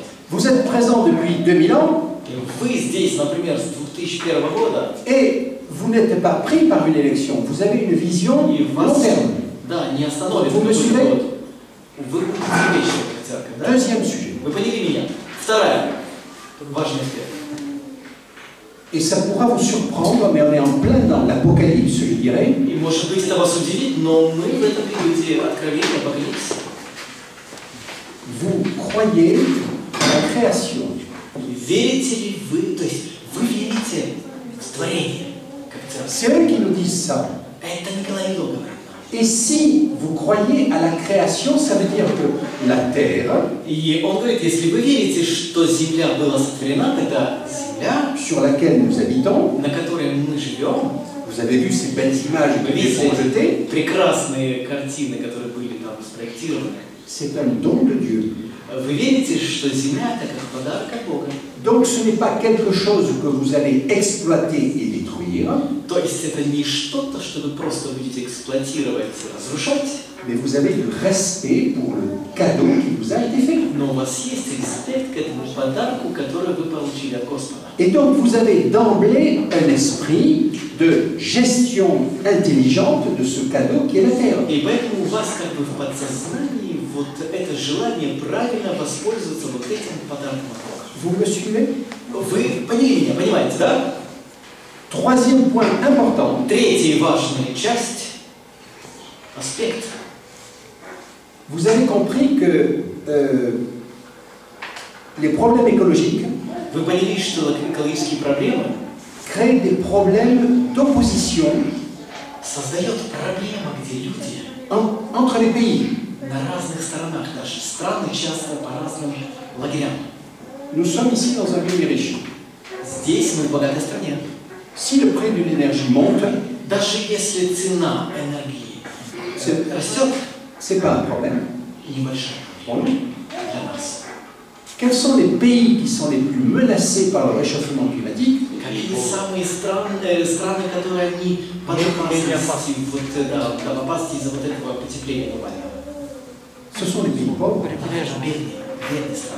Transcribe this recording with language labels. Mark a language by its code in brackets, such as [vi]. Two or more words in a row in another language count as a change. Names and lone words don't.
[fr] Vous êtes présent depuis 2000 ans [ru] И вы здесь, например, с 2001 года, [fr] et vous n'êtes pas pris par une élection, vous avez une vision [ru] и [fr] long [ru] вас [fr] terme. [ru] да, не остановит Вы какой-то [fr] suivez? [ru] год. Вы будете вечны, как церковь. Да? [fr] Deuxième sujet. [ru] Вы поняли меня? Вторая важный аспект. [fr] Et ça pourra vous surprendre, mais on est en plein dans l'Apocalypse, je dirais. [ru] И может быть это вас удивит, но мы в этом периоде откровения Апокалипсиса. [fr] Vous croyez à la création. [ru] Верите ли вы, то есть вы верите в творение, как церковь? [fr] C'est eux qui nous disent ça. [ru] Это Николай Илов говорит нам. [fr] Et si vous croyez à la création, ça veut dire que la terre, [ru] И он говорит, если вы верите, что Земля была сотворена, тогда Земля, [fr] sur laquelle nous habitons, [ru] на которой мы живем, [fr] vous avez vu ces belles images [ru] вы [fr] qui sont [ru] видите [fr] jetées, [ru] прекрасные картины, которые были там спроектированы. [fr] c'est un don de Dieu. [ru] Вы верите, что Земля это как подарок от Бога. [fr] Donc ce n'est pas quelque chose que vous allez exploiter et détruire, [ru] То есть это не что-то, что вы просто будете эксплуатировать, разрушать, [fr] mais vous avez du respect pour le cadeau qui vous a été fait. [ru] но у вас есть респект к этому подарку, который вы получили от Господа. [fr] Et donc vous avez d'emblée un esprit de gestion intelligente de ce cadeau qui est la terre. [ru] И поэтому у вас как бы в подсознании вот это желание правильно воспользоваться вот этим подарком от Бога. [fr] Vous me suivez? [ru] Вы поняли меня, понимаете, да? [fr] Troisième point important, [ru] Третья важная часть, аспект. [fr] vous avez compris que les problèmes écologiques [ru] Вы поняли, что экологические проблемы [fr] créent des problèmes d'opposition [ru] создают проблемы, где люди [fr] entre les pays. [ru] на разных сторонах, наши страны часто по разным лагерям. [fr] Nous sommes ici dans un pays riche. [ru] Здесь мы в богатой стране. [fr] Si le prix de l'énergie monte, [ru] Даже если цена энергии растет, [fr] c'est pas un problème. [ru] небольшая [fr] Pour nous. [ru] для нас. [fr] Quels sont les pays qui sont les plus menacés par le réchauffement climatique? [ru] Какие самые страны, которые они под опасностью, вот, да, в опасности из-за вот этого потепления глобального? [fr] Ce sont les pays pauvres. [ru] Конечно, бедные страны.